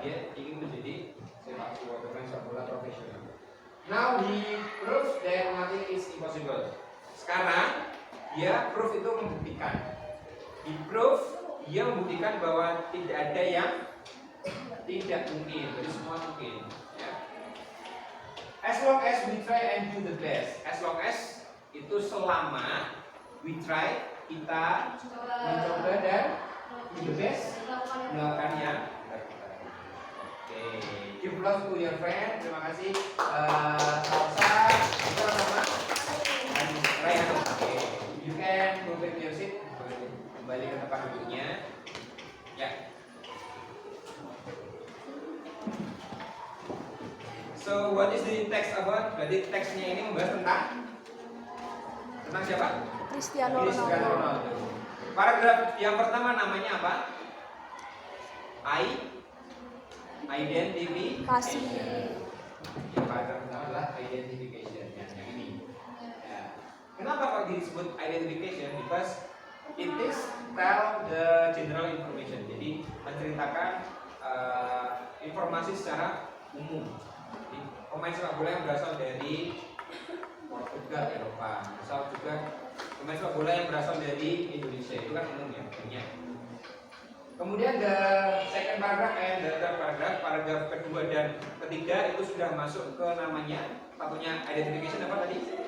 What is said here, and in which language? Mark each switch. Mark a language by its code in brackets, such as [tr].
[id] Dia ingin menjadi sepak bola profesional. [en] Now he proves that nothing is impossible. [id] Sekarang dia proof itu membuktikan. [en] He proof, [id] dia membuktikan bahwa tidak ada yang tidak mungkin. Jadi semua mungkin. Ya. [en] As long as we try and do the best. As long as [id] itu selama [en] we try, [id] kita mencoba dan [en] do the best, [id] melakukan yang terbaik. [en] Oke, give love to your friend. [id] Terima kasih. [en] Salsa, [id] itu nama [en] Ryan. Oke, you can go back to your seat. [id] Kembali ke tempat duduknya. Ya. [en] So what is the text about? [id] Berarti teksnya ini membahas tentang siapa? Cristiano Ronaldo. Paragraf yang pertama namanya apa? Identification. Yang paragraf pertama adalah identification. Yang ini. Ya. Kenapa kok disebut identification? [en] Because it is tell the general information. [id] Jadi menceritakan informasi secara umum. Jadi, pemain sepak bola yang berasal dari Portugal, Eropa, misal juga pemain sepak bola yang berasal dari Indonesia, itu kan umum ya, banyak. Kemudian [en] the second paragraph and the third paragraph [id] kedua dan ketiga itu sudah masuk ke namanya, satunya identification apa tadi?